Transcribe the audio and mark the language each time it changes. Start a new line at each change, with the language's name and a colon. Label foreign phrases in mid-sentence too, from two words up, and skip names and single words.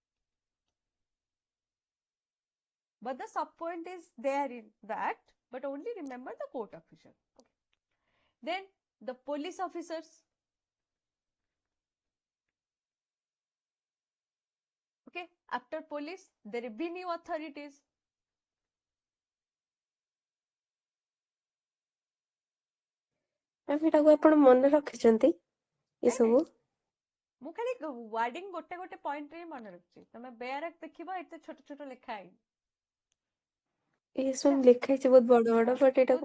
English: But the sub point is there in the act, but only remember the court official. Okay. Then the police officers. Okay, after police, the revenue authorities.
Odia: ମ୍ୟାମ୍ ଏଟାକୁ ଆପଣ ମନେ ରଖିଛନ୍ତି ଏସବୁ? ମୁଁ ଖାଲି ୱାର୍ଡିଂ ଗୋଟେ ଗୋଟେ ପଏଣ୍ଟ ରେ ମନେ ରଖିଛି, ତମେ ବେୟାରକ୍ ଦେଖିବ ଏତେ ଛୋଟ ଛୋଟ ଲେଖା ହେଇନି। ଏସବୁ ଲେଖା ହେଇଛି ବହୁତ ବଡ ବଡ, ବଟ୍ ଏଟାକୁ